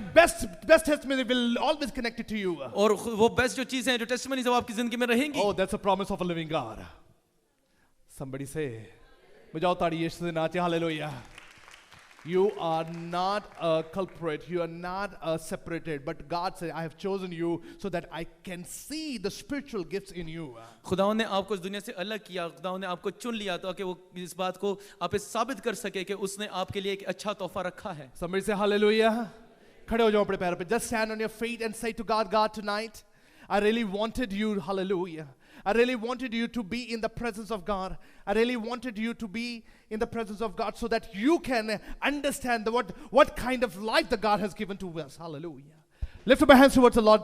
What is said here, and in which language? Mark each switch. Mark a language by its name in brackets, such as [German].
[English] the best testimony will always connect it to you. [Hindi] और वो best जो चीजें हैं, जो टेस्टिमनीज है, वो आपकी जिंदगी में रहेंगी। [English] Oh, that's a promise of a living God. Somebody say, [Hindi] बजाओ ताड़ी यीशु से नाचे hallelujah. [English] You are not a culprit. You are not separated. But God said, I have chosen you so that I can see the spiritual gifts in you. [Hindi] खुदावंद ने आपको इस दुनिया से अलग किया, खुदावंद ने आपको चुन लिया ताकि वो इस बात को आप इस साबित कर सके कि उसने आपके लिए एक अच्छा तोहफा रखा है। [English] Somebody say hallelujah. [Hindi] खड़े हो जाओ अपने पैरों पे. [English] Just stand on your feet and say to God, God, tonight, I really wanted you, hallelujah. I really wanted you to be in the presence of God. I really wanted you to be in the presence of God so that you can understand what kind of life the God has given to us. Hallelujah. Lift up your hands towards the Lord.